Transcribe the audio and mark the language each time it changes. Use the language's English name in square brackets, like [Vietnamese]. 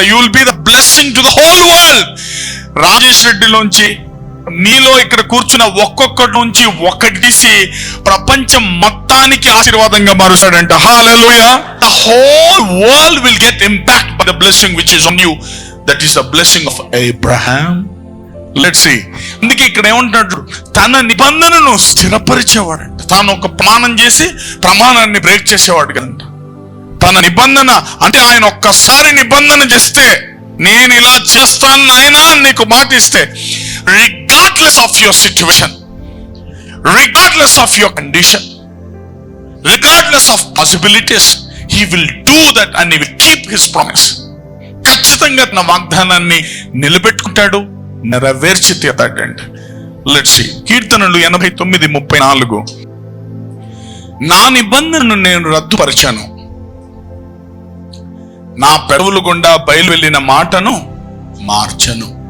[English] You will be the blessing to the whole world. [Telugu] Rajesh రెడ్డిలోంచి నీలో ఇక్కడ కూర్చున్న ఒక్కొక్కటి నుంచి ఒక్కటి తీసి ప్రపంచం మొత్తానికి ఆశీర్వాదంగా మారుస్తాడంట. హల్లెలూయా. [English] The whole world will get impact by the blessing which is on you. That is the blessing of Abraham. Let's see. [Telugu] అందుకే ఇక్కడ ఏమంటాడు? తన నిబంధనను స్థిరపరిచేవాడంట. తాను ఒక ప్రమాణం చేసి ప్రమాణాన్ని బ్రేక్ చేసేవాడు కదంట. తన నిబంధన అంటే ఆయన ఒక్కసారి నిబంధన చేస్తే, నేను ఇలా చేస్తాను నాయన నీకు మాట ఇస్తే, [English] regardless of your situation, regardless of your condition, regardless of possibilities, he will do that and he will keep his promise. [Telugu] ఖచ్చితంగా తన వాగ్దానాన్ని నిలబెట్టుకుంటాడు, నెరవేర్చి తీరుతాడండి. [English] Let's see. [Telugu] కీర్తనలు 89:34. నా నిబంధనను నేను రద్దుపరిచాను, నా పెదవుల గుండా బయలు వెళ్ళిన మాటను మార్చను.